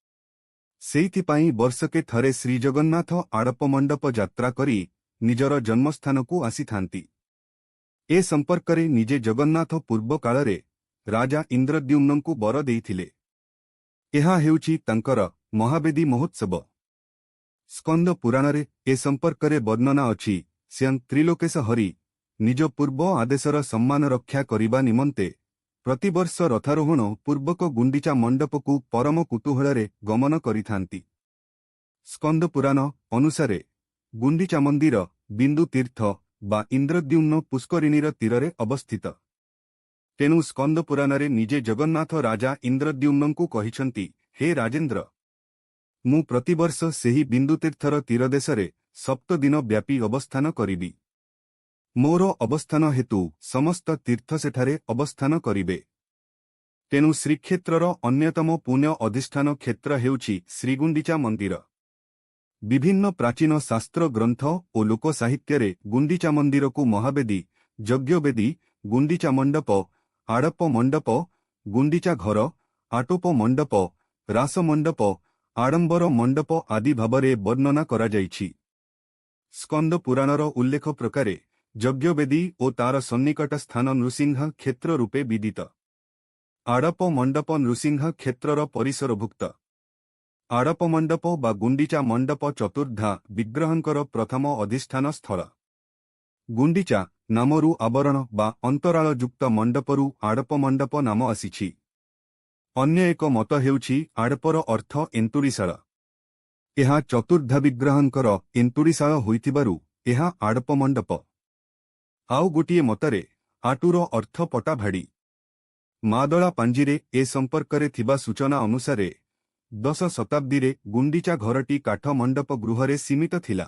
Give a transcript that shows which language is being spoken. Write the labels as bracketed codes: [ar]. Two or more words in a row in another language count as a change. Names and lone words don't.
[or] ସେଇଥିପାଇଁ ବର୍ଷକେ ଥରେ ଶ୍ରୀଜଗନ୍ନାଥ ଆଡ଼ପ ମଣ୍ଡପ ଯାତ୍ରା କରି ନିଜର ଜନ୍ମସ୍ଥାନକୁ ଆସିଥାନ୍ତି। ଏ ସମ୍ପର୍କରେ ନିଜେ ଜଗନ୍ନାଥ ପୂର୍ବ କାଳରେ ରାଜା ଇନ୍ଦ୍ରଦ୍ୟୁମ୍ନଙ୍କୁ ବର ଦେଇଥିଲେ। ଏହା ହେଉଛି ତାଙ୍କର ମହାବେଦୀ ମହୋତ୍ସବ। ସ୍କନ୍ଦ ପୁରାଣରେ ଏ ସମ୍ପର୍କରେ ବର୍ଣ୍ଣନା ଅଛି। ସ୍ୱୟଂ ତ୍ରିଲୋକେଶ ହରି ନିଜ ପୂର୍ବ ଆଦେଶର ସମ୍ମାନ ରକ୍ଷା କରିବା ନିମନ୍ତେ ପ୍ରତିବର୍ଷ ରଥାରୋହଣ ପୂର୍ବକ ଗୁଣ୍ଡିଚା ମଣ୍ଡପକୁ ପରମ କୁତୂହଳରେ ଗମନ କରିଥାନ୍ତି। ସ୍କନ୍ଦ ପୁରାଣ ଅନୁସାରେ ଗୁଣ୍ଡିଚା ମନ୍ଦିର ବିନ୍ଦୁ ତୀର୍ଥ ବା ଇନ୍ଦ୍ରଦ୍ୟୁମ୍ନ ପୁଷ୍କରିଣୀର ତୀରରେ ଅବସ୍ଥିତ। ତେଣୁ ସ୍କନ୍ଦ ପୁରାଣରେ ନିଜେ ଜଗନ୍ନାଥ ରାଜା ଇନ୍ଦ୍ରଦ୍ୟୁମ୍ନଙ୍କୁ କହିଛନ୍ତି, ହେ ରାଜେନ୍ଦ୍ର, ମୁଁ ପ୍ରତିବର୍ଷ ସେହି ବିନ୍ଦୁତୀର୍ଥର ତୀରଦେଶରେ 7 ଦିନ ବ୍ୟାପୀ ଅବସ୍ଥାନ କରିବି। ମୋର ଅବସ୍ଥାନ ହେତୁ ସମସ୍ତ ତୀର୍ଥ ସେଠାରେ ଅବସ୍ଥାନ କରିବେ। ତେଣୁ ଶ୍ରୀକ୍ଷେତ୍ରର ଅନ୍ୟତମ ପୁଣ୍ୟ ଅଧିଷ୍ଠାନ କ୍ଷେତ୍ର ହେଉଛି ଶ୍ରୀଗୁଣ୍ଡିଚା ମନ୍ଦିର। ବିଭିନ୍ନ ପ୍ରାଚୀନ ଶାସ୍ତ୍ର ଗ୍ରନ୍ଥ ଔର ଲୋକ ସାହିତ୍ୟ ଗୁଣ୍ଡିଚା ମନ୍ଦିର କୋ ମହାବେଦୀ, ଯଜ୍ଞବେଦୀ, ଗୁଣ୍ଡିଚା ମଣ୍ଡପ, ଆଡ଼ପ ମଣ୍ଡପ, ଗୁଣ୍ଡିଚା ଘର, ଆଟୋପ ମଣ୍ଡପ, ରାସ ମଣ୍ଡପ, ଆଡ଼ମ୍ବର ମଣ୍ଡପ ଆଦି ଭାବରେ ବର୍ଣ୍ଣନା କରାଯାଇଛି। ସ୍କନ୍ଦ ପୁରାଣର ଉଲ୍ଲେଖ ପ୍ରକାରେ ଯଜ୍ଞବେଦୀ ଔର ତାର ସନ୍ନିକଟ ସ୍ଥାନ ନୃସିଂହ କ୍ଷେତ୍ର ରୂପେ ବିଦିତ। ଆଡ଼ପ ମଣ୍ଡପ ନୃସିଂହ କ୍ଷେତ୍ରର ପରିସରଭୁକ୍ତ। ଆଡ଼ପ ମଣ୍ଡପ ବା ଗୁଣ୍ଡିଚା ମଣ୍ଡପ ଚତୁର୍ଦ୍ଧା ବିଗ୍ରହଙ୍କର ପ୍ରଥମ ଅଧିଷ୍ଠାନ ସ୍ଥଳ। ଗୁଣ୍ଡିଚା ନାମରୁ ଆବରଣ ବା ଅନ୍ତରାଳ ଯୁକ୍ତ ମଣ୍ଡପରୁ ଆଡ଼ପ ମଣ୍ଡପ ନାମ ଆସିଛି। ଅନ୍ୟ ଏକ ମତ ହେଉଛି ଆଡ଼ପର ଅର୍ଥ ଏନ୍ତୁଡ଼ିଶାଳ। ଏହା ଚତୁର୍ଦ୍ଧାବିଗ୍ରହଙ୍କର ଏନ୍ତୁଡ଼ିଶାଳ ହୋଇଥିବାରୁ ଏହା ଆଡ଼ପ ମଣ୍ଡପ। ଆଉ ଗୋଟିଏ ମତରେ ଆଟୁର ଅର୍ଥ ପଟାଭାଡ଼ି। ମାଦଳା ପାଞ୍ଜିରେ ଏ ସମ୍ପର୍କରେ ଥିବା ସୂଚନା ଅନୁସାରେ 10 ଶତାବ୍ଦୀରେ ଗୁଣ୍ଡିଚା ଘରଟି କାଠ ମଣ୍ଡପ ଗୃହରେ ସୀମିତ ଥିଲା।